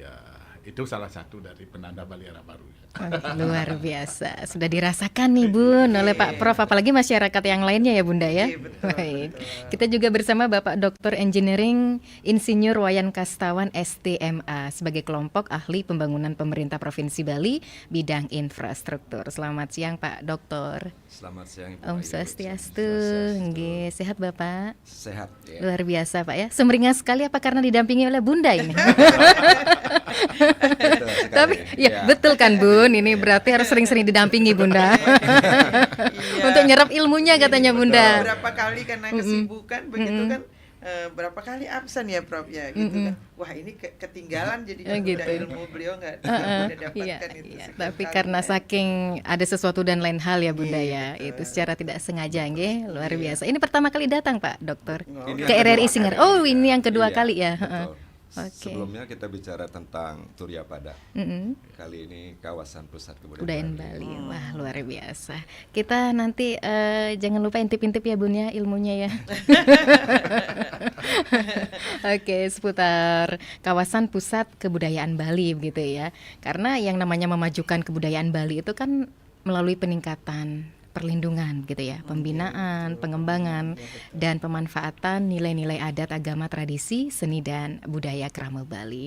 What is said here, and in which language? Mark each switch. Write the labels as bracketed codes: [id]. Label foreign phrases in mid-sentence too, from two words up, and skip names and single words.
[id] Jadi itu salah satu dari penanda Bali Era Baru. Luar biasa. Sudah dirasakan nih Bun oleh Pak Prof, apalagi masyarakat yang lainnya ya Bunda ya. Baik. Kita juga bersama Bapak Dr. Engineering Insinyur Wayan Kastawan STMA sebagai kelompok ahli pembangunan pemerintah Provinsi Bali bidang infrastruktur. Selamat siang Pak Doktor. Selamat siang Ibu [ban] Om Ayu. Swastiastu. Nggih, [id] sehat Bapak? Sehat ya. Luar biasa Pak ya. Sumringah sekali apa karena didampingi oleh Bunda ini? Betul sekali. Tapi ya betul kan Bun, ini berarti harus sering-sering didampingi Bunda. Untuk nyerap ilmunya katanya Bunda. Berapa kali karena kesibukan begitu kan, berapa kali absen ya Prof ya gitu kan. Wah ini ketinggalan jadinya Gitu. udah ilmu beliau nggak dapatkan Iya, itu. iya. sekian Tapi kali. karena saking ada sesuatu dan lain hal ya Bunda Iya, ya, itu secara tidak sengaja nggih, luar biasa. Ini pertama kali datang Pak Dokter Ini ke yang RRI kedua Singer. kali. Oh ini yang kedua Iya, kali ya. betul. Oke. Sebelumnya kita bicara tentang Turya Pada. Mm-mm. Kali ini kawasan pusat kebudayaan Budayaan Bali. Bali, wah luar biasa. Kita nanti jangan lupa intip-intip ya Bun ya ilmunya ya. Oke, seputar kawasan pusat kebudayaan Bali begitu ya. Karena yang namanya memajukan kebudayaan Bali itu kan melalui peningkatan perlindungan gitu ya, pembinaan, pengembangan dan pemanfaatan nilai-nilai adat, agama, tradisi, seni dan budaya Krama Bali.